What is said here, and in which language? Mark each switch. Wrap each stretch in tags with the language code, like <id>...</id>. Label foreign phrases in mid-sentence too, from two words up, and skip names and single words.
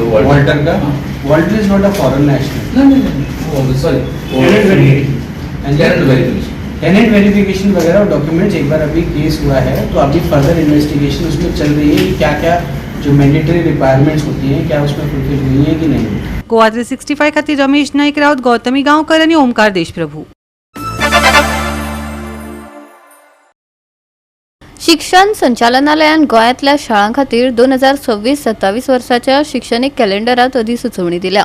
<en>वॉल्टर का, Walter is not a foreign national.</en> <hi>नहीं सॉरी</hi> <en>tenant verification</en> <hi>वगैरह डॉक्यूमेंट्स एक बार अभी केस हुआ है, तो अभी</hi> <en>further investigation</en> <hi>उसमें चल रही है कि क्या क्या जो</hi> <en>mandatory requirements</en> <hi>होती हैं क्या उसमें फुलफिल हुई हैं कि नहीं।</hi> <kok>गोवा 365 खातीर रमेश नाईक राऊत, गौतमी गांवकर आणि ओमकार देशप्रभू. शिक्षण संचालनालयान गोंयांतल्या शाळां खातीर 2026-27 वर्साच्या शैक्षणिक कॅलेंडरात अधिसुचोवणी दिल्या.</kok>